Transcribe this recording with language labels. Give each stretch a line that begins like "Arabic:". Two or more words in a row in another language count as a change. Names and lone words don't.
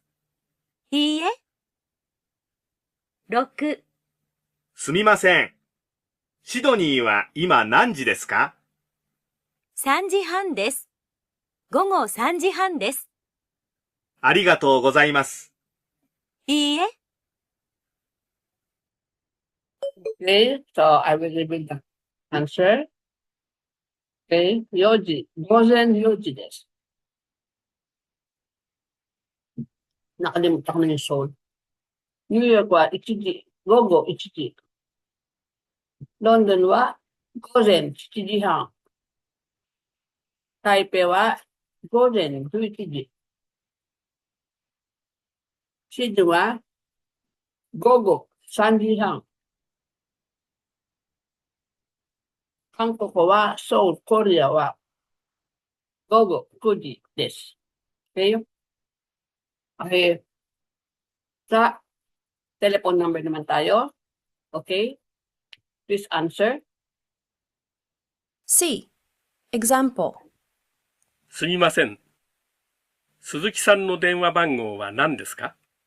Japanese: いいえ。6、う。すみません。シドニーは今何時ですか？ 3時半です。午後3時半です。ありがとうございます。いいえ。
English: Okay, so I will reveal the answer.
Japanese: Okay, 4時。午前4時です。
Filipino: nakalimutan ko na yung Seoul.
Japanese: New York wa 1 時、午後1時。London wa 午前7時半。台北は午前11時。シドニーは午後3時半。韓国はソウル、コリアは午後9時です。Okay? Okay.
Filipino: Sa telephone number naman tayo.
English: Okay? Please answer. C. Example.
Japanese: すみません。鈴木さんの電話番号は何ですか